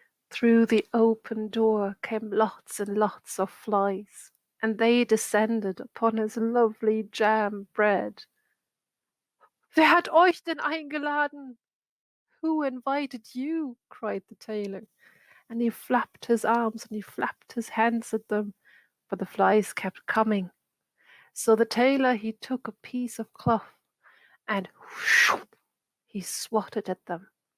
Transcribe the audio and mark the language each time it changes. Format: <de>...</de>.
<en>Through the open door came lots and lots of flies, and they descended upon his lovely jam bread.</en> <de>Wer hat euch denn eingeladen?</de> <en>Who invited you? Cried the tailor, and he flapped his arms and he flapped his hands at them, but the flies kept coming. So the tailor he took a piece of cloth and whoosh, he swatted at them.</en>